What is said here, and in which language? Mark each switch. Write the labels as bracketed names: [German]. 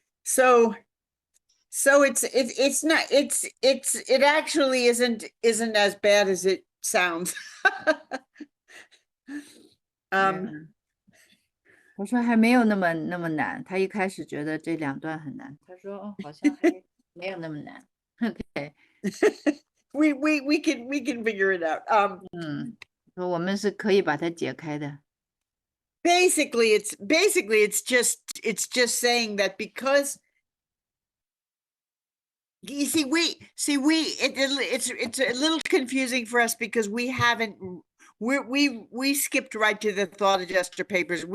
[English] So it actually isn't as bad as it sounds. [Chinese] 我说还没有那么难，他一开始觉得这2段很难，他说好像还没有那么难。 [English] OK， we can figure it out. [Chinese] 说我们是可以把它解开的。 [English] Basically it's just saying that because you see it's a little confusing for us because we skipped right to the thought adjuster papers.